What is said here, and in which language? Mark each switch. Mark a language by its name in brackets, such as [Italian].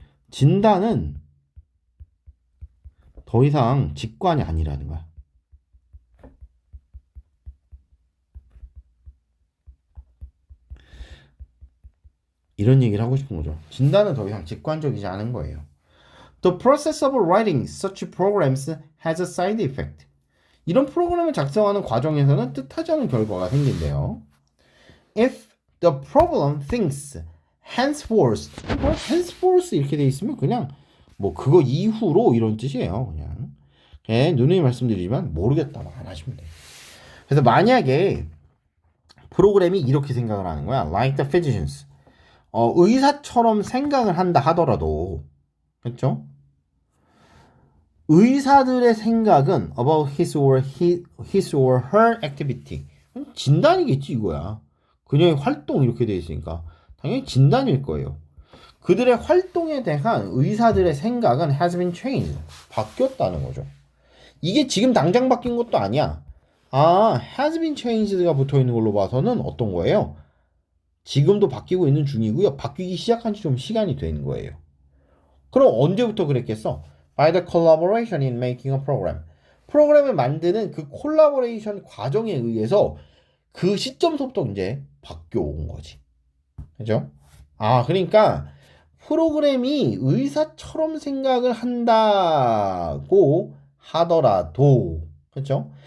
[Korean] 진단은 더 이상 직관이 아니라는 거야. 이런 얘기를 하고 싶은 거죠. 진단은 더 이상 직관적이지 않은 거예요. [English] The process of writing such programs has a side effect. [Korean] 이런 프로그램을 작성하는 과정에서는 뜻하지 않은 결과가 생긴대요. [English] If the problem thinks henceforth, [Korean] henceforth 이렇게 돼 있으면 그냥 뭐 그거 이후로 이런 뜻이에요. 그냥 누누이 말씀드리지만 모르겠다 안 하시면 돼요. 그래서 만약에 프로그램이 이렇게 생각을 하는 거야. [English] Like the physicians. [Korean] 의사처럼 생각을 한다 하더라도 그렇죠? 의사들의 생각은 [English] about his or her activity. [Korean] 진단이겠지 이거야. 그녀의 활동 이렇게 돼 있으니까 당연히 진단일 거예요. 그들의 활동에 대한 의사들의 생각은 [English] has been changed. [Korean] 바뀌었다는 거죠. 이게 지금 당장 바뀐 것도 아니야. [English] has been changed [Korean] 가 붙어 있는 걸로 봐서는 어떤 거예요? 지금도 바뀌고 있는 중이고요. 바뀌기 시작한 지 좀 시간이 된 거예요. 그럼 언제부터 그랬겠어? [English] By the collaboration in making a program. [Korean] 프로그램을 만드는 그 콜라보레이션 과정에 의해서 그 시점부터 이제 바뀌어 온 거지. 그죠? 그러니까 프로그램이 의사처럼 생각을 한다고 하더라도 그렇죠?